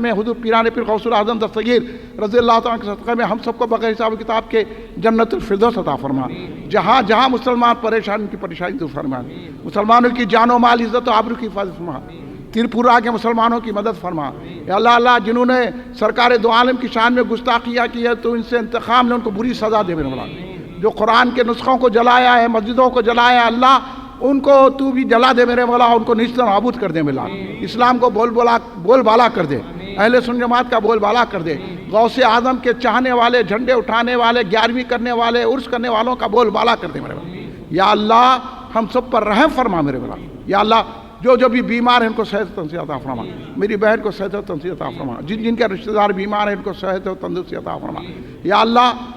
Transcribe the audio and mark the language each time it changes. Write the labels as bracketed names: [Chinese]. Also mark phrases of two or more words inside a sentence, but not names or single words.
[Urdu] میں حضور پیران پیر غوث العظم دستگیر رضی اللہ تعالیٰ کے صدقے میں ہم سب کو بغیر حساب کتاب کے جنت الفردوس عطا فرما جہاں جہاں مسلمان پریشان کی پریشانی دور فرما مسلمانوں کی جان و مال عزت و آبرو کی حفاظت فرما تریپورہ کے مسلمانوں کی مدد فرما اے اللہ جنہوں نے سرکار دو عالم کی شان میں گستاخیاں کی ہے تو ان سے انتقام لے ان کو بری سزا دے میرے مولا جو قرآن کے نسخوں کو جلایا ہے مسجدوں کو جلایا ہے اللہ ان کو تو بھی جلا دے میرے مولا ان کو نیست و نابود کر دے میرے مولا اسلام کو بول بالا کر دے اہل سنت جماعت کا بول بالا کر دے غوث اعظم کے چاہنے والے جھنڈے اٹھانے والے 11ویں کرنے والے عرس کرنے والوں کا بول بالا کر دے میرے مولا یا اللہ ہم سب پر رحم فرما میرے مولا یا اللہ جو بھی بیمار ہیں ان کو صحت و تندرستی عطا فرما میری بہن کو صحت و تندرستی عطا فرما جن کے رشتہ دار بیمار ہیں ان کو صحت و تندرستی عطا فرما یا اللہ